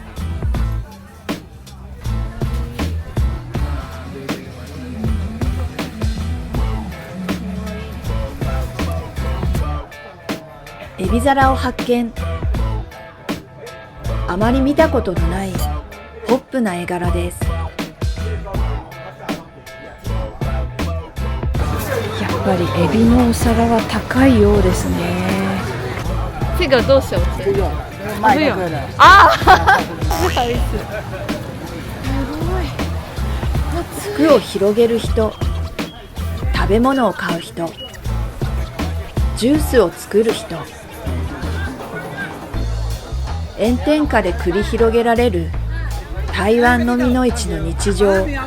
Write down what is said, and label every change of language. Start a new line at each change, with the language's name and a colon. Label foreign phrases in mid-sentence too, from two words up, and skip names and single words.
Japanese: エビ皿を発見。あまり見たことのないポップな絵柄です。やっぱりエビのお皿は高いようですね。
Chinese: 这个多少钱？卖那个的。啊，不好意思。
Japanese: 服を広げる人、食べ物を買う人、ジュースを作る人。炎天下で繰り広げられる台湾のみの市の日常。